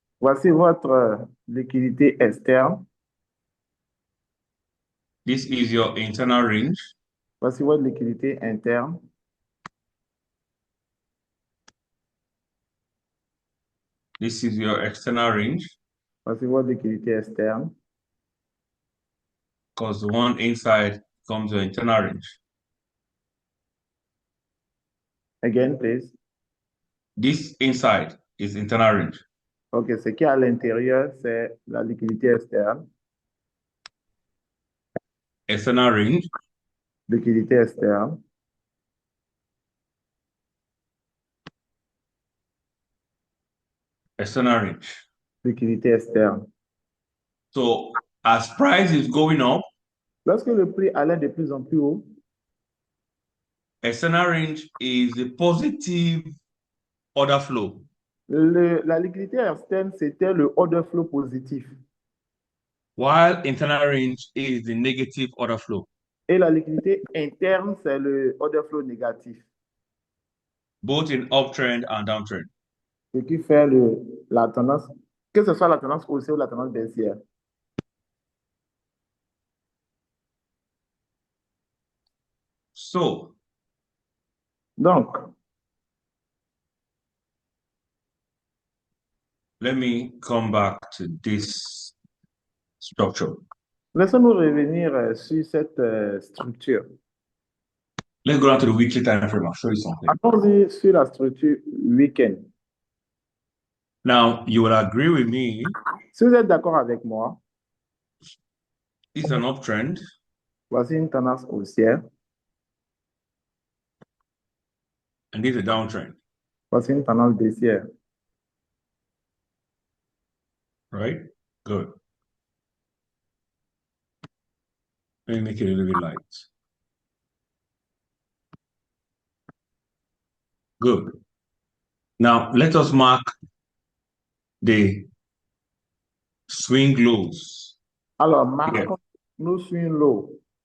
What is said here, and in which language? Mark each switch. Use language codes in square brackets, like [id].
[fr] voici votre liquidité externe. [en] This is your internal range. [fr] Voici votre liquidité interne. [en] This is your external range, [fr] Voici votre liquidité externe. [en] because the one inside comes your internal range. Again, please. This inside is internal range. [fr] OK, ce qui est à l'intérieur, c'est la liquidité externe. [en] External range, [fr] Liquidité externe. [en] external range. [fr] Liquidité externe. [en] So as price is going up, [fr] Lorsque le prix allait de plus en plus haut, [en] external range is a positive order flow. [fr] la liquidité externe, c'était le order flow positif. [en] While internal range is the negative order flow. [fr] Et la liquidité interne, c'est le order flow négatif. [en] Both in uptrend and downtrend. [fr] Ce qui fait la tendance, que ce soit la tendance haussière ou la tendance baissière. [en] So, [fr] Donc, [en] let me come back to this structure. [fr] laissons-nous revenir sur cette structure. [en] Let's go down to the weekly time frame. I'll show you something. [fr] Allons-y sur la structure week-end. [en] Now, you will agree with me, [fr] Si vous êtes d'accord avec moi, [en] this is an uptrend. [fr] voici une tendance haussière. [en] And this is a downtrend, [fr] Voici une tendance baissière. [en] right? Good. Let me make it a little bit light. Good. Now, let us mark the swing lows. [fr] Alors, marquons-nous sur une low.